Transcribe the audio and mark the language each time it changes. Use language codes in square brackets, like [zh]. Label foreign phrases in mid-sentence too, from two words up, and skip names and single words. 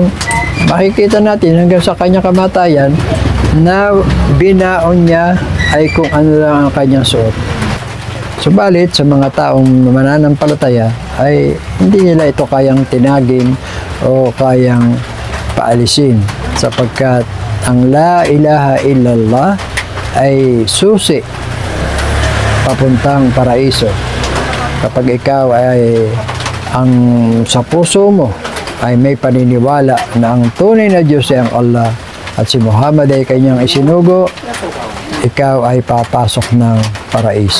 [tl] Makikita natin hanggang sa kanyang kamatayan na binaon niya ay kung ano lang ang kanyang suot. Subalit sa mga taong mananampalataya ay hindi nila ito kayang tinagin o kayang paalisin sapagkat ang [ar] لا إله إلا الله [tl] ay susi papuntang paraiso. Kapag ikaw ay sa puso mo ay may paniniwala na ang tunay na Diyos ay ang Allah at si Muhammad ay kanyang isinugo, ikaw ay papasok ng paraiso.